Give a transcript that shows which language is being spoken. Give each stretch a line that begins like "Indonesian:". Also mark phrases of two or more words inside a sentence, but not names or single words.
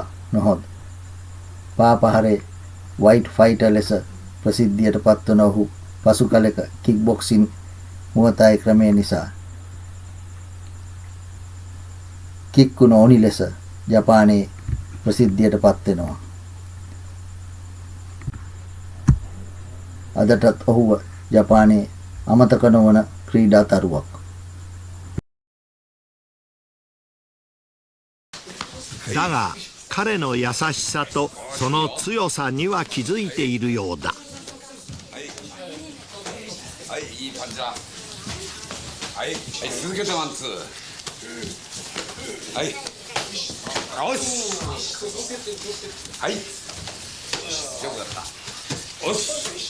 Sinhala: නොහොත් පාපහරේ වයිට් ෆයිටර් ලෙස ප්‍රසිද්ධියට පත්වන ඔහු පසු කලෙක
English: kick boxing
Sinhala: මුවතායි ක්‍රමය නිසා කික්කු නොනි ලෙස ජපානයේ ප්‍රසිද්ධියට පත් වෙනවා. අදටත් ඔහුව ජපානයේ අමතක නොවන ක්‍රීඩා තරුවක්.
Japanese: だが彼の優しさとその強さには気づいているようだ。はいいいパンチだはい続けてワンツーはいよしはいよくやったよし